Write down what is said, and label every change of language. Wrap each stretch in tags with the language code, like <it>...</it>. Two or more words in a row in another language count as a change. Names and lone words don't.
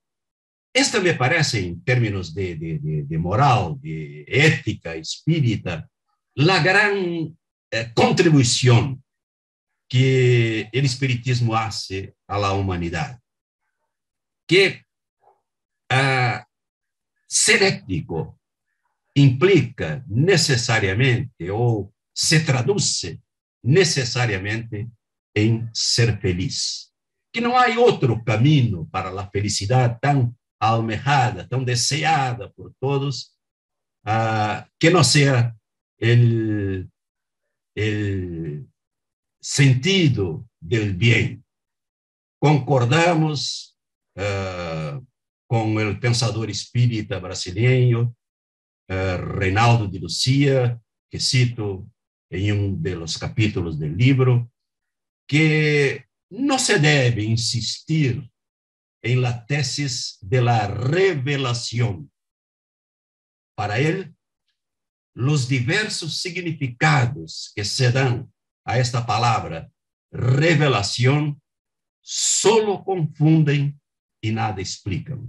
<es>Esta me parece, en términos de moral, de ética espírita, la gran contribución que el espiritismo hace a la humanidad. Que ser ético implica necesariamente o se traduce necesariamente en ser feliz.</es> <pt>Que não há outro caminho para a felicidade tão almejada, tão deseada por todos, que não seja</pt> <es>el sentido del bien.</es> <pt>Concordamos com o pensador espírita brasileiro, Reinaldo de Lucia, que cito em dos capítulos do livro,</pt> <es>que no se debe insistir en la tesis de la revelación. Para él, los diversos significados que se dan a esta palabra revelación solo confunden y nada explican.</es>